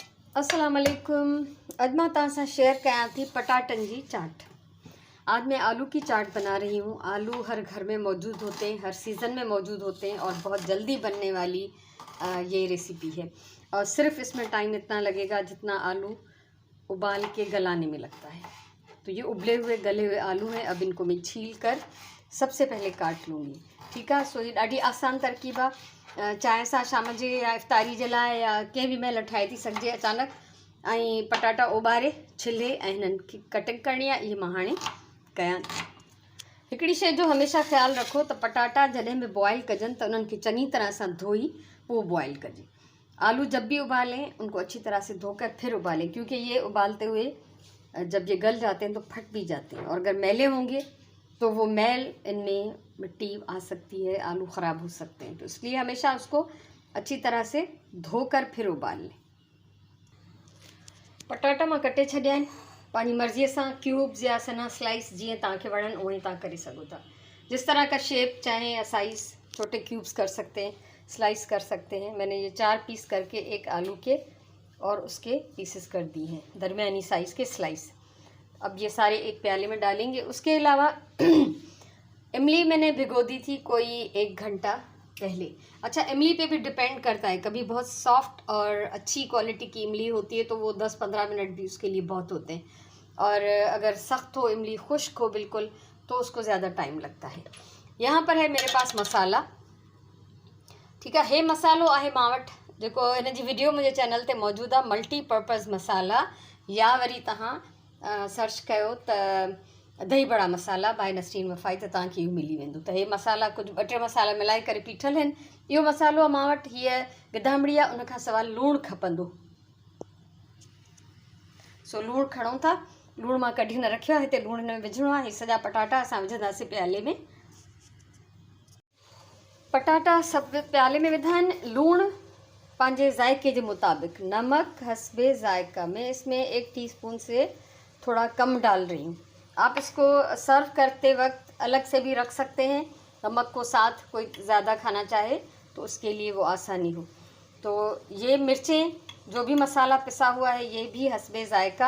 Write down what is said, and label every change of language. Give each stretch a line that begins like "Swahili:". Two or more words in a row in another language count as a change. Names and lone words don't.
Arabic: السلام علیکم.
Sindhi: अॼु मां तव्हां सां शेयर कयां थी पटाटनि जी चाट।
Urdu: آج میں آلو کی چاٹ بنا رہی ہوں۔ آلو ہر گھر میں موجود ہوتے ہیں، ہر سیزن میں موجود ہوتے ہیں اور بہت جلدی بننے والی یہ ریسیپی ہے. اور صرف اس میں ٹائم اتنا لگے گا جتنا آلو ابال کے گلانے میں لگتا ہے. تو یہ ابلے ہوئے گلے ہوئے آلو ہیں۔ اب ان کو میں چھیل کر سب سے پہلے کاٹ لوں گی.
Sindhi: ठीकु आहे। सो ये ॾाढी आसान तरकीब आहे। चांहि सां शाम जे या इफ़्तारी जे लाइ या कंहिं बि महिल ठाहे थी सघिजे अचानक। ऐं पटाटा उॿारे छिले ऐं हिननि खे कटिंग करणी आहे। इहे मां हाणे कयां थी। हिकिड़ी शइ जो हमेशह ख़्यालु रखो त पटाटा जॾहिं बि बॉयल कजनि त उन्हनि खे चङी तरह सां धोई पोइ बॉयल कजे।
Urdu: آلو جب بھی ابالیں ان کو اچھی طرح سے دھو کر پھر ابالیں، کیونکہ یہ ابالتے ہوئے جب یہ گل جاتے ہیں تو پھٹ بھی جاتے ہیں اور اگر میلے ہوں گے تو وہ میل ان میں مٹی آ سکتی ہے، آلو خراب ہو سکتے ہیں. تو اس لیے ہمیشہ اس کو اچھی طرح سے دھو کر پھر ابال لیں.
Sindhi: पटाटा मां कटे छॾिया आहिनि। पंहिंजी मर्ज़ीअ सां क्यूब्स या सना स्लाइस जीअं तव्हांखे वणनि उहे तव्हां करे सघो था।
Urdu: جس طرح کا شیپ چاہیں یا سائز، چھوٹے کیوبز کر سکتے ہیں، سلائس کر سکتے ہیں. میں نے یہ 4 پیس کر کے ایک آلو کے اور اس کے پیسز کر دیے ہیں، درمیانی سائز کے سلائس. اب یہ سارے ایک پیالے میں ڈالیں گے۔ اس کے علاوہ املی میں نے بھگو دی تھی کوئی 1 گھنٹہ پہلے. اچھا، املی پہ بھی ڈیپینڈ کرتا ہے۔ کبھی بہت سافٹ اور اچھی کوالٹی کی املی ہوتی ہے تو وہ 10-15 منٹ بھی اس کے لیے بہت ہوتے ہیں، اور اگر سخت ہو املی، خشک ہو بالکل، تو اس کو زیادہ ٹائم لگتا ہے. یہاں پر ہے میرے پاس مسالا. ٹھیک ہے.
Sindhi: हे मसालो आहे मां वटि जेको हिन जी वीडियो मुंहिंजे चैनल ते मौजूदु आहे, मल्टीपर्पज़ मसाला, या वरी तव्हां सर्च कयो त दही बड़ा मसाला बाय नसरीन वफ़ाई त तव्हांखे इहो मिली वेंदो। त हे मसाला कुझु 2-3 मसाला मिलाए करे पीठल आहिनि। इहो मसालो मां वटि, हीअ गिदामिड़ी आहे, उनखां सवाइ लूणु खपंदो। सो लूणु खणूं था। लूणु मां कढी न रखियो आहे, हिते लूणु हिन में विझणो आहे। सॼा पटाटा असां विझंदासीं प्याले में। पटाटा सभु प्याले में विधा आहिनि। लूणु पंहिंजे ज़ायके के मुताबिक,
Urdu: نمک حسب ذائقہ. میں اس میں 1 ٹی اسپون سے تھوڑا کم ڈال رہی ہوں. آپ اس کو سرو کرتے وقت الگ سے بھی رکھ سکتے ہیں، نمک کو ساتھ، کوئی زیادہ کھانا چاہے تو اس کے لیے وہ آسانی ہو. تو یہ مرچیں، جو بھی مسالا پسا ہوا ہے، یہ بھی حسب ذائقہ.